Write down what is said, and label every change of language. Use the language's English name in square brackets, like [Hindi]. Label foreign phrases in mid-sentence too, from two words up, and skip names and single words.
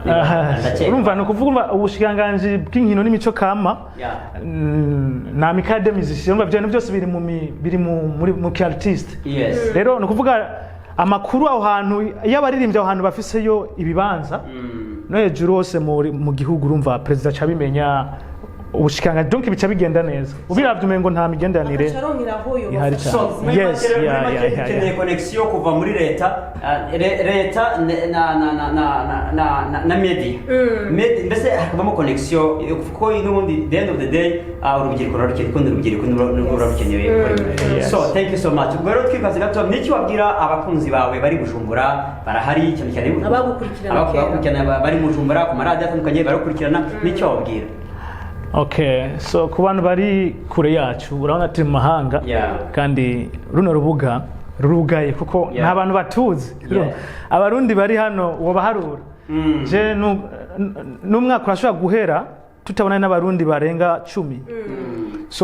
[Rundi] urumva ni ukuvuga ubushikiranganji bw'inkino n'imico kama na Amicale Musiciens urumva ibyo byose biri mu artiste rero ni ukuvuga amakuru aho hantu iyo abaririmbye aho hantu bafiseyo ibibanza no hejuru hose mu gihugu urumva perezida cabimenya ubushikanga donc bica bigenda neza ubiravye umengo nta migendanire ihari cyane yes yeah connection kuva muri leta na media mbese hakabamo connection kuko n'ubundi [English] the end of the day [Rundi] urubyiruko rurarukeneye so [English] thank you so much [Rundi] rero twikaze gato niki wabwira abakunzi bawe bari Bujumbura barahari cyane cyane abakurikirana bari mu Bujumbura ku maradiyo atandukanye barakurikirana niki wabwira? Okay, so ku bantu bari kure yacu urabona turi mu mahanga kandi runo rubuga rurugaye kuko nta bantu batuzi abarundi bari hano uwo baharura je n'umwaka urashobora guhera tutabona n'abarundi barenga 10 so